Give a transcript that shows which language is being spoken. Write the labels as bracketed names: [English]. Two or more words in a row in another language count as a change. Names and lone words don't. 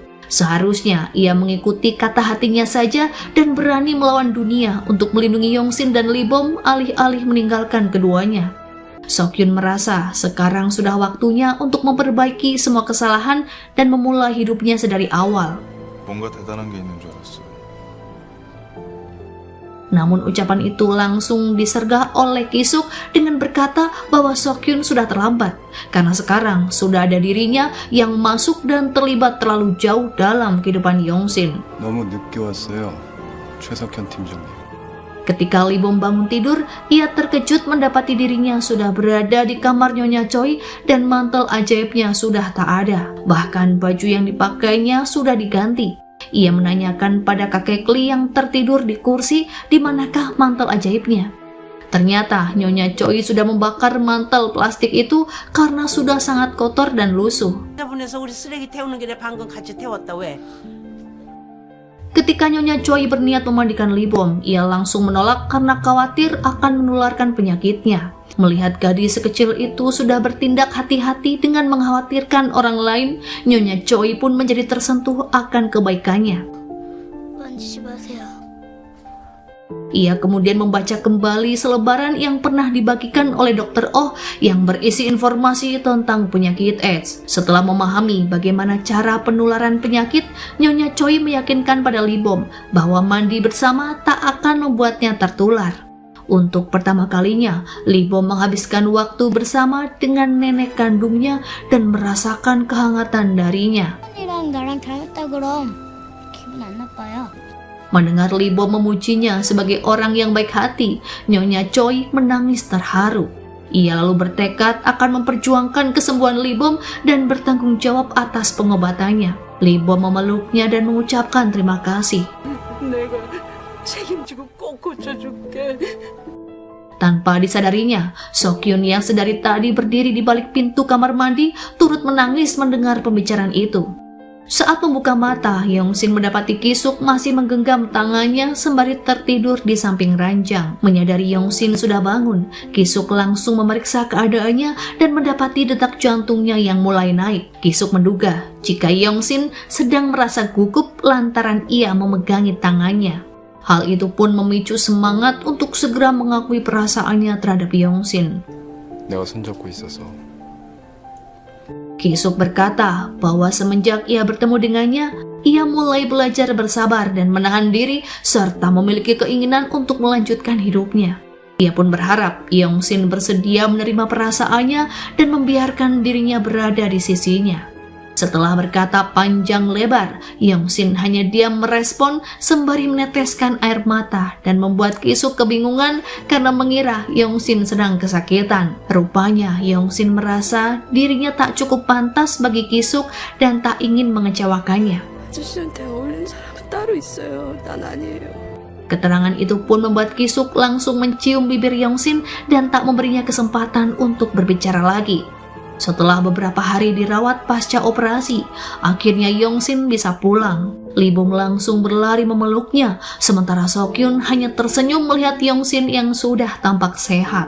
[Indonesian] Seharusnya ia mengikuti kata hatinya saja dan berani melawan dunia untuk melindungi Yong-sin dan Lee-bom alih-alih meninggalkan keduanya. So-kyun merasa sekarang sudah waktunya untuk memperbaiki semua kesalahan dan memulai hidupnya sedari awal. [Korean] 뭔가 대단한 게 있는 줄 알았어요. [Indonesian] Namun ucapan itu langsung disergah oleh Ki-suk dengan berkata bahwa Seok-hyun sudah terlambat karena sekarang sudah ada dirinya yang masuk dan terlibat terlalu jauh dalam kehidupan Yong-shin. [Korean] 너무 늦게 왔어요, 최석현 팀장님. [Indonesian] Ketika Lee Bom bangun tidur, ia terkejut mendapati dirinya sudah berada di kamar Nyonya Choi dan mantel ajaibnya sudah tak ada. Bahkan baju yang dipakainya sudah diganti. Ia menanyakan pada kakek Lee yang tertidur di kursi di manakah mantel ajaibnya. Ternyata Nyonya Choi sudah membakar mantel plastik itu karena sudah sangat kotor dan lusuh. [Korean] 보내서 우리 쓰레기 태우는 길에 방금 같이 태웠다 왜? [Indonesian] Ketika Nyonya Choi berniat memandikan Lee Bom, ia langsung menolak karena khawatir akan menularkan penyakitnya. Melihat gadis sekecil itu sudah bertindak hati-hati dengan mengkhawatirkan orang lain, Nyonya Choi pun menjadi tersentuh akan kebaikannya. [Korean] 만지지 마세요. [Indonesian] Ia kemudian membaca kembali selebaran yang pernah dibagikan oleh Dr. Oh yang berisi informasi tentang penyakit AIDS. Setelah memahami bagaimana cara penularan penyakit, Nyonya Choi meyakinkan pada Lee Bom bahwa mandi bersama tak akan membuatnya tertular. Untuk pertama kalinya, Lee Bom menghabiskan waktu bersama dengan nenek kandungnya dan merasakan kehangatan darinya. [Korean] 언니랑 나랑 닮았다 그럼 기분 안 나빠요. [Indonesian] Mendengar Lee Bom memujinya sebagai orang yang baik hati, Nyonya Choi menangis terharu. Ia lalu bertekad akan memperjuangkan kesembuhan Lee Bom dan bertanggung jawab atas pengobatannya. Lee Bom memeluknya dan mengucapkan terima kasih. [Korean] 내가 책임지고 꼭 고쳐줄게. [Indonesian] Tanpa disadarinya, Seok-hyun yang sedari tadi berdiri di balik pintu kamar mandi turut menangis mendengar pembicaraan itu. Saat membuka mata, Yong-shin mendapati Ki-suk masih menggenggam tangannya sembari tertidur di samping ranjang. Menyadari Yong-shin sudah bangun, Ki-suk langsung memeriksa keadaannya dan mendapati detak jantungnya yang mulai naik. Ki-suk menduga jika Yong-shin sedang merasa gugup lantaran ia memegangi tangannya. Hal itu pun memicu semangat untuk segera mengakui perasaannya terhadap Yong-shin. [Korean] 내가 손잡고 있어서 [Indonesian] Ki-suk berkata bahwa semenjak ia bertemu dengannya, ia mulai belajar bersabar dan menahan diri serta memiliki keinginan untuk melanjutkan hidupnya. Ia pun berharap Yong-shin bersedia menerima perasaannya dan membiarkan dirinya berada di sisinya. Setelah berkata panjang lebar, Yong-shin hanya diam merespon sembari meneteskan air mata dan membuat Ki-suk kebingungan karena mengira Yong-shin sedang kesakitan. Rupanya Yong-shin merasa dirinya tak cukup pantas bagi Ki-suk dan tak ingin mengecewakannya. [Korean] 아저씨한테 어울리는 사람은 따로 있어요. 난 아니에요. [Indonesian] Keterangan itu pun membuat Ki-suk langsung mencium bibir Yong-shin dan tak memberinya kesempatan untuk berbicara lagi. Setelah beberapa hari dirawat pasca operasi, akhirnya Yong-shin bisa pulang. Lee Bom langsung berlari memeluknya, sementara Seok-hyun hanya tersenyum melihat Yong-shin yang sudah tampak sehat.